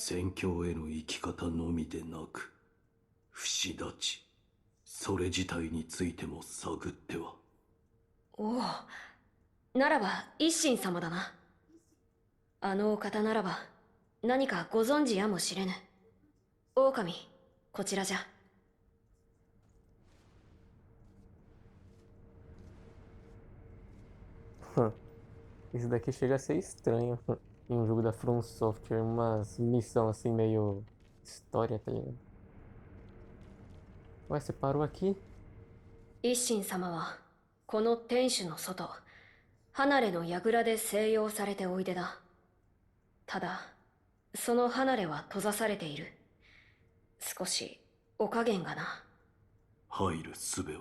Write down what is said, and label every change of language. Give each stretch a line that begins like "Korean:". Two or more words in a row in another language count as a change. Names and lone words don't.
Japanese: 戦況への生き方のみでなく、不死立ち、それ自体についても探っては。おお、ならば一心様だな。あのお方ならば何かご存知やもしれぬ。狼、こちらじゃ。
Portuguese: Isso daqui chega a ser estranho em um jogo da From Software, umas missão assim meio história, tá ligado? Ué, você parou aqui?
Japanese: 一心様はこの天守の外、離れの櫓で静養されておいでだ。ただその離れは閉ざされている。少しお加減がな。入る術は。